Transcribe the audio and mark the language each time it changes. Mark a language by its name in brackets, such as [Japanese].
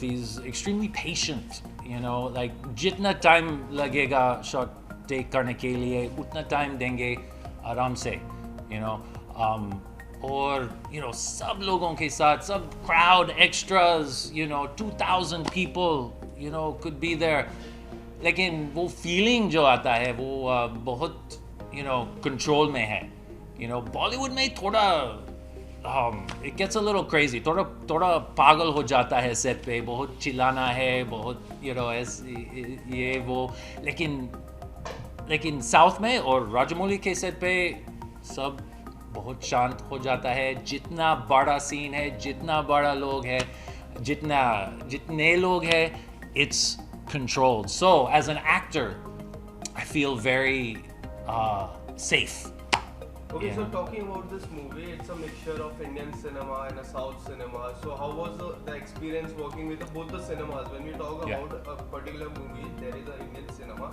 [English] He's extremely patient. [Hindi] Like jitna time lagega shot take karne ke liye, utna time denge आराम से. और सब लोगों के साथ, सब [English] crowd extras, 2,000 people, could be there. [Hindi] लेकिन वो feeling जो आता है वो बहुत control में है. [English] Bollywood [Hindi] में थोड़ा [English] it gets a little crazy. [Hindi] थोड़ा पागल हो जाता है set पे, बहुत चिल्लाना है, बहुत ये वो. लेकिन साउथ में और राजमौली के सेट पे सब बहुत शांत हो जाता है. जितना बड़ा सीन है, जितना बड़ा लोग है, जितने लोग है, [English] it's controlled. So as an actor, I feel very safe. Okay, so talking about this movie, it's a mixture of Indian cinema and a South cinema. So how was the experience working with both the cinemas? When we talk about a particular movie, there is an Indian cinema.